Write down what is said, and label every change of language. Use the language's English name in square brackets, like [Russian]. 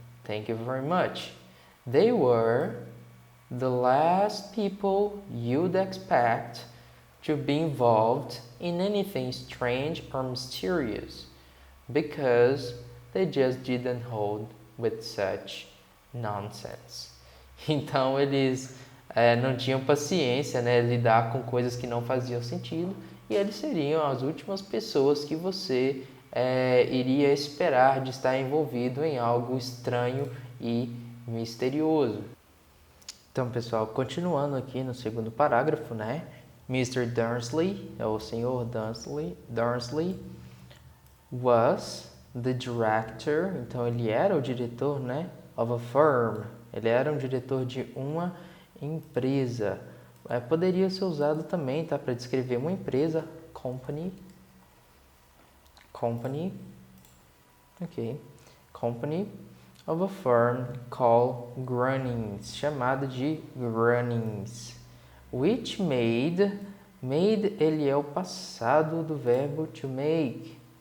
[English] Thank you very much. They were the last people you'd expect to be involved in anything strange or mysterious, because they just didn't hold with such nonsense. [Portuguese] Então eles não tinham paciência, né, lidar com coisas que não faziam sentido, e eles seriam as últimas pessoas que você iria esperar de estar envolvido em algo estranho e misterioso. Então, pessoal, continuando aqui no segundo parágrafo, né? [English] Mr. Dursley, o Sr. Dursley was the director, [Portuguese] então ele era o diretor, né, [English] of a firm. [Portuguese] Ele era um diretor de uma empresa. Poderia ser usado também, tá, para descrever uma empresa, company, ok, [English] company of a firm called Grunnings, [Portuguese] chamada de Grunnings, [English] which made [Portuguese] ele é o passado do verbo to make.